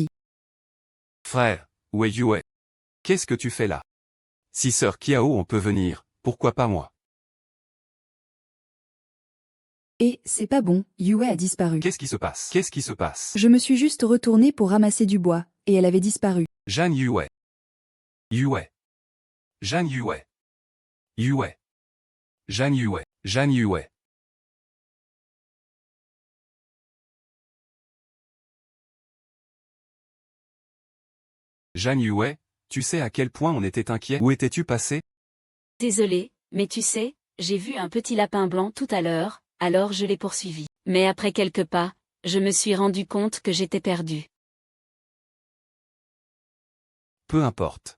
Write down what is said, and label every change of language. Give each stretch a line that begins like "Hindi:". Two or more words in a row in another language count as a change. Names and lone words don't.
French: Frère, où est Yue? Qu'est-ce que tu fais là? Si sœur Kiao on peut venir, pourquoi pas moi? Et, c'est pas bon, Yue a disparu. Qu'est-ce qui se passe? Qu'est-ce qui se passe? Je me suis juste retournée pour ramasser du bois, et elle avait disparu. Jeanne Yue. Yue. Jeanne Yue. Yue. Jeanne Yue. Jeanne Yue. Jeanne Yue, tu sais à quel point on était inquiet? Où étais-tu passé? Désolé, mais tu sais, j'ai vu un petit lapin blanc tout à l'heure, alors je l'ai poursuivi. Mais après quelques pas, je me suis rendu compte que j'étais perdu. Peu importe.